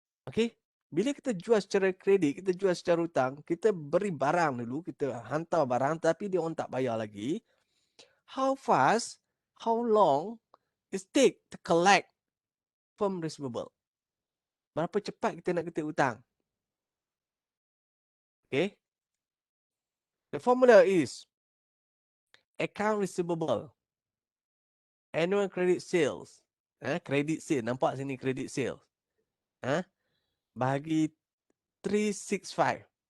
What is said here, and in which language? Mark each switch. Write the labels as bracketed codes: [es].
[ms] Okay? Bila kita jual secara kredit, kita jual secara hutang, kita beri barang dulu, kita hantar barang tapi dia orang tak bayar lagi. [en] How fast, how long it take to collect from receivable? [ms] Berapa cepat kita nak kutip hutang? [en] Okay? The formula is account receivable, annual credit sales. Credit sale, [ms] nampak sini [en] credit sales. [ms] Bahagi [en] 365.